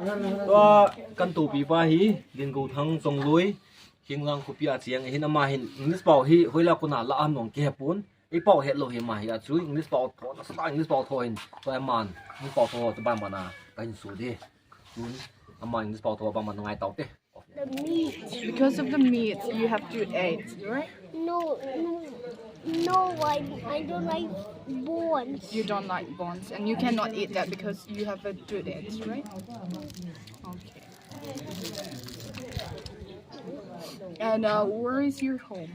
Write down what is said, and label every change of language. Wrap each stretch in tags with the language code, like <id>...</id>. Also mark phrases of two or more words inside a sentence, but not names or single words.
<tcz>Kan tu pi pa hi Lengouthang Chongloi hinglang ku pia chiang hin ama hin English pau hi hoila kuna la an nong ke pun eipao helou hi ma hi a chu English pau tho na sa English pau tho in to man English pau tho to ban mana kan su de chun ama English pau tho ba man ngai tau te.</tcz> <en>The meat. Because of the meat, you have to eat, right? No, I don't like bones. You don't like bones, and you cannot eat that because you have a good edge, right? Okay. And where is your home?</en>